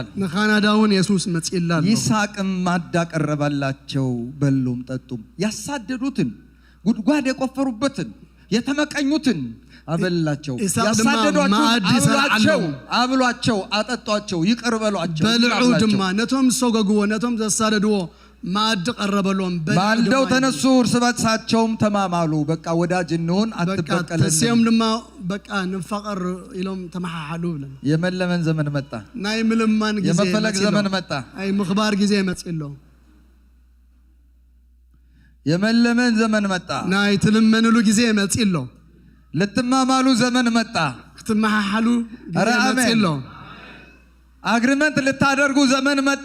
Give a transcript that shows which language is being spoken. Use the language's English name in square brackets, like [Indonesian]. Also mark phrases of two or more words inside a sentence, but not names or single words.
[Amharic] ለካናዳውን ኢየሱስ መጥቷል። ይስሐቅም ማዳ ቀረበላቸው፣ በሉም ጠጡም። ያሳደዱትን ጉድጓድ የቆፈሩበትን የተመቀኙትን አበላቸው። ያሳደዷቸው አብሏቸው፣ አጠጧቸው፣ ይቅር በሏቸው። [Tigrinya] በልዑ ድማ ነቶም ሰገግዎ ነቶም ዘሳደድዎ ማድ ቀረበሎም [Amharic] ባልደው ተነሱ፣ እርስ በርሳቸውም ተማማሉ። በቃ ወዳጅ እንሁን አትበቀለን። [Tigrinya] ተሰም ድማ በቃ ንፈቀር ኢሎም ተማሐሉ ብለን [Amharic] የመለመን ዘመን መጣ። [Tigrinya] ናይ ምልማን ጊዜ [Amharic] የመፈለግ ዘመን መጣ። [Tigrinya] አይ ምኽባር ጊዜ መጽሎ [Amharic] የመለመን ዘመን መጣ። [Tigrinya] ናይ ትልመንሉ ጊዜ መጽሎ [Amharic] ለተማማሉ ዘመን መጣ። [Tigrinya] ክትማሐሉ ጊዜ መጽሎ [Amharic] አግሪመንት ልታደርጉ ዘመን መጣ።